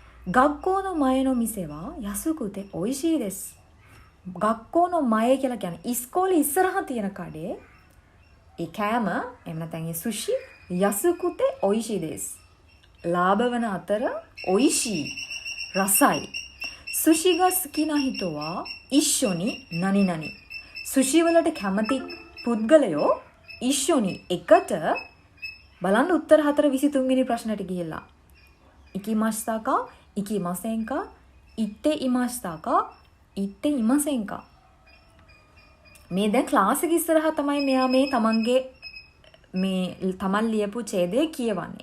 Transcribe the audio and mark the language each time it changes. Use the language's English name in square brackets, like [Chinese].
[Japanese] 学校の前の店は安くて美味しいです. 学校の前 [Sinhala] කියලා කියන්නේ ඉස්කෝලේ ඉස්සරහා තියෙන කඩේ ඒ කෑම එහෙම නැත්නම් ඒ සුෂි [Japanese] 安くて美味しいです. [Sinhala] ලාභ වන අතර 美味しい රසයි. [Japanese] 寿司が好きな人は一緒に何々. [Sinhala] සුෂි වලට කැමති පුද්ගලයෝ ඉෂ්‍යොනි එකට බලන්න උත්තර 4 23 වෙනි ප්‍රශ්නට ගිහිල්ලා [Japanese] ඉකිමස්තා කා ඉකිමසෙන් කා ඉත්තේ ඉමස්තා කා ඉත්තේ ඉමසෙන් කා [Sinhala] මේ දැන් ක්ලාස් එක ඉස්සරහා තමයි මෙයා මේ තමන්ගේ මේ තමන් ලියපු ඡේදය කියවන්නේ.